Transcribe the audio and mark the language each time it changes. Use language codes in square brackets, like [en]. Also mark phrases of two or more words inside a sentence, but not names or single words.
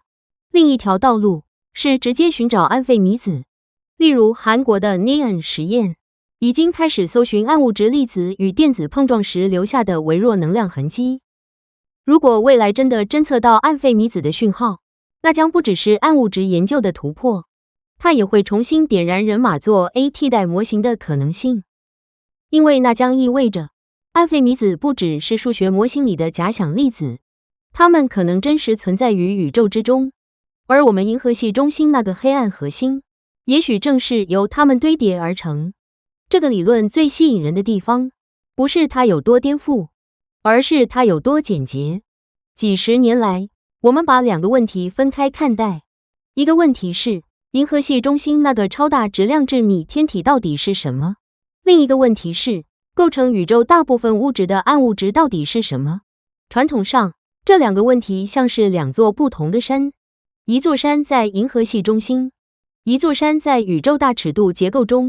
[zh] 另一條道路是直接尋找暗費米子，例如韓國的 NEON 實驗已經開始搜尋暗物質粒子與電子碰撞時留下的微弱能量痕跡。如果未來真的偵測到暗費米子的訊號，那將不只是暗物質研究的突破，它也會重新點燃人馬座 A 替代模型的可能性。因為那將意味着暗費米子不只是數學模型裡的假想粒子，它們可能真實存在於宇宙之中，而我們銀河系中心那個黑暗核心，也許正是由它們堆疊而成。這個理論最吸引人的地方，不是它有多顛覆，而是它有多簡潔。幾十年來，我們把兩個問題分開看待。一個問題是，銀河系中心那個超大質量致密天體到底是什麼？另一個問題是，構成宇宙大部分物質的暗物質到底是什麼？傳統上，這兩個問題像是兩座不同的山，一座山在銀河系中心，一座山在宇宙大尺度結構中。